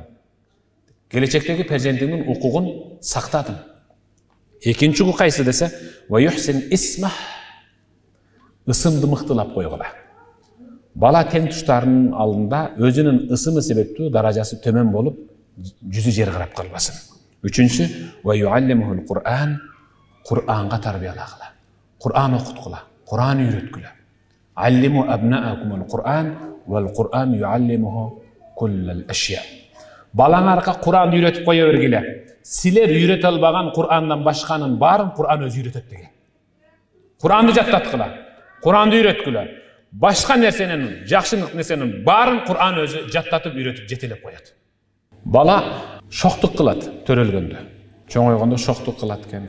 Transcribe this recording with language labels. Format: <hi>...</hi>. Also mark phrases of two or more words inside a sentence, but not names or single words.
<ky>Келечектеги перзентиңдин укугун сактадың. Экинчи укук кайсы десе,</ky> <ar>ويحسن اسم,</ar> <ky>ысымды мыктылап койгула. Бала тең туштарынын алдында өзүнүн ысымы себептүү даражасы төмөн болуп, жүзү жер карап калбасын. Үчүнчү,</ky> <ar>ويعلمه القرآن,</ar> <ky>Кур'анга тарбиялагыла. Кур'ан окуткула, Кур'ан үйрөткүлө.</ky> <ar>علموا أبناءكم القرآن والقرآن يعلمه كل الأشياء.</ar> <ky>Балаңарга Кур'ан үйрөтүп кое бергиле. Силер үйрөтө албаган Кур'андан башканын баарын Кур'ан өзү үйрөтөт деген. Кур'анды жаттаткыла, Кур'анды үйрөткүлө. Башка нерсенин, жакшылык нерсенин баарын Кур'ан өзү жаттатып үйрөтүп жетелеп коет. Бала шоктук кылат төрөлгөндө. чоңойгондо шоктук кылат экен.</ky>